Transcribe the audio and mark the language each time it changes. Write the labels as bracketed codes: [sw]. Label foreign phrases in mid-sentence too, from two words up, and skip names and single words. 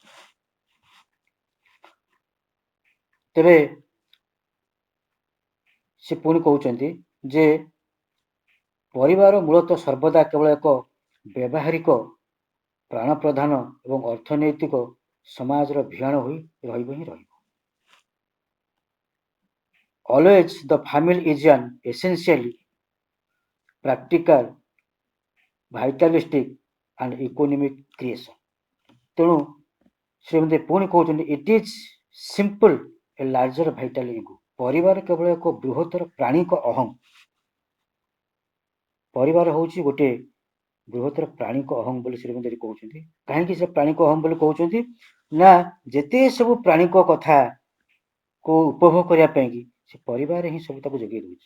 [or] ତେବେ ସେ ପୁଣି କହୁଛନ୍ତି ଯେ ପରିବାର ମୂଳତଃ ସର୍ବଦା କେବଳ ଏକ ବ୍ୟବହାରିକ ପ୍ରାଣ ପ୍ରଧାନ ଏବଂ ଅର୍ଥନୈତିକ ସମାଜର ଭିଆଣ ହୋଇ ରହିବ ହିଁ ରହିବ। [en] Always the family is an essentially practical, vitalistic and economic creation. [or] ତେଣୁ ଶ୍ରୀମନ୍ତ୍ରୀ ପୁଣି କହୁଛନ୍ତି [en] it is simple a larger vital ego. [or] ପରିବାର କେବଳ ଏକ ବୃହତ୍ତର ପ୍ରାଣିକ ଅହଂ। ପରିବାର ହେଉଛି ଗୋଟିଏ ବୃହତ୍ତର ପ୍ରାଣିକ ଅହଂ ବୋଲି ଶ୍ରୀମନ୍ତ୍ରୀ କହୁଛନ୍ତି। କାହିଁକି ସେ ପ୍ରାଣିକ ଅହଂ ବୋଲି କହୁଛନ୍ତି ନା, ଯେତେ ସବୁ ପ୍ରାଣିକ କଥାକୁ ଉପଭୋଗ କରିବା ପାଇଁକି ସେ ପରିବାର ହିଁ ସବୁ ତାକୁ ଯୋଗାଇ ଦେଉଛି।